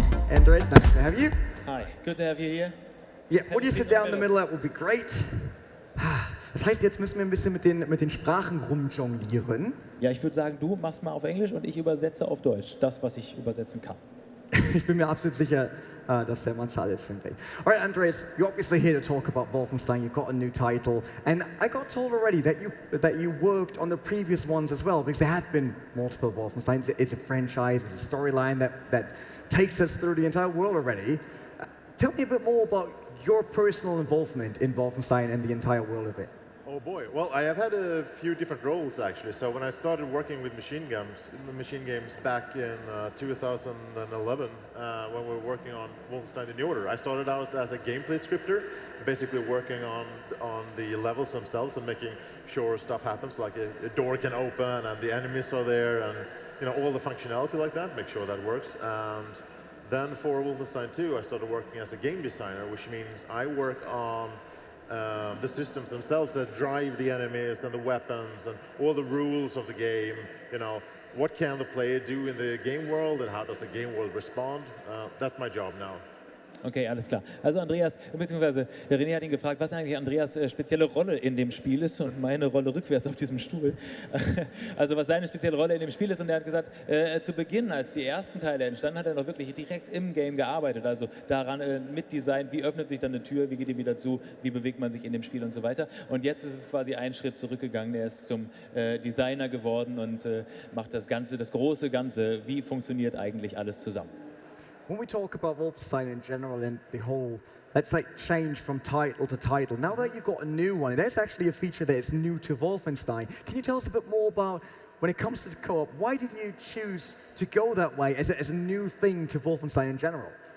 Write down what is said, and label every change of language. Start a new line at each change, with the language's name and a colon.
English: Andreas, nice to have you. Hi, good to have you here. Yeah, would you sit down in the middle? That would be great.
German: Das heißt, jetzt müssen wir ein bisschen mit den Sprachen rumjonglieren. Ja, ich würde sagen, du machst mal auf Englisch und ich übersetze auf Deutsch. Das, was ich übersetzen kann. Ich bin mir absolut sicher, dass der Mann alles hinkriegt.
English: All right, Andreas, you're obviously here to talk about Wolfenstein. You've got a new title, and I got told already that you worked on the previous ones as well, because there had been multiple Wolfensteins. It's a franchise, it's a storyline that takes us through the entire world already. Tell me a bit more about your personal involvement in Wolfenstein and the entire world of it. Oh boy, well I have had a few different roles actually. So when I started working with machine games back in 2011, when we were working on Wolfenstein: The New Order, I started out as a gameplay scripter, basically working on the levels themselves and making sure stuff happens, like a door can open and the enemies are there, and you know all the functionality like that, make sure that works. And then for Wolfenstein 2, I started working as a game designer, which means I work on the systems themselves that drive the enemies and the weapons and all the rules of the game. You know, what can the player do in the game world and how does the game world respond? That's my job now.
German: Okay, alles klar. Also Andreas, beziehungsweise René hat ihn gefragt, was eigentlich Andreas spezielle Rolle in dem Spiel ist und meine Rolle rückwärts auf diesem Stuhl. Also was seine spezielle Rolle in dem Spiel ist, und er hat gesagt, zu Beginn, als die ersten Teile entstanden, hat er noch wirklich direkt im Game gearbeitet, also daran mitdesignt, wie öffnet sich dann eine Tür, wie geht die wieder zu, wie bewegt man sich in dem Spiel und so weiter. Und jetzt ist es quasi einen Schritt zurückgegangen, er ist zum Designer geworden und macht das Ganze, das große Ganze, wie funktioniert eigentlich alles zusammen.
English: When we talk about Wolfenstein in general and the whole, let's say, change from title to title, now that you've got a new one, there's actually a feature that is new to Wolfenstein. Can you tell us a bit more about, when it comes to the co-op, why did you choose to go that way as a new thing to Wolfenstein in general?